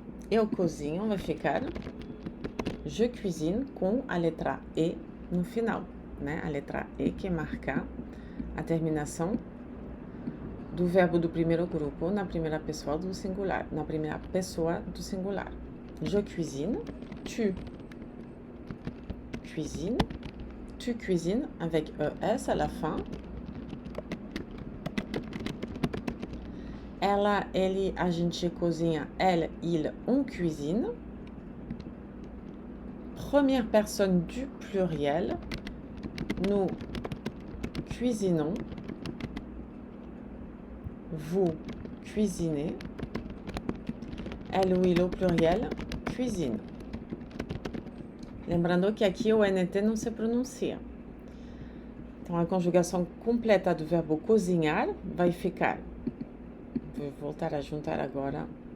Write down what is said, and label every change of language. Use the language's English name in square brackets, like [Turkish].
[Portuguese] Eu cozinho, vai ficar [French] je cuisine [Portuguese] com a letra E no final, né? A letra E que marca a terminação do verbo do primeiro grupo na primeira pessoa do singular, na primeira pessoa do singular. [French] Je cuisine, tu cuisines, tu cuisines avec ES à la fin. [Portuguese] ela, ele, a gente cozinha. [French] Elle, il, on cuisine. Première personne du pluriel. Nous cuisinons. Vous cuisinez. Elle ou il au pluriel cuisine. [Portuguese] Lembrando que aqui o NT não se pronuncia. Então, a conjugação completa do verbo cozinhar vai ficar. Vou voltar a juntar agora.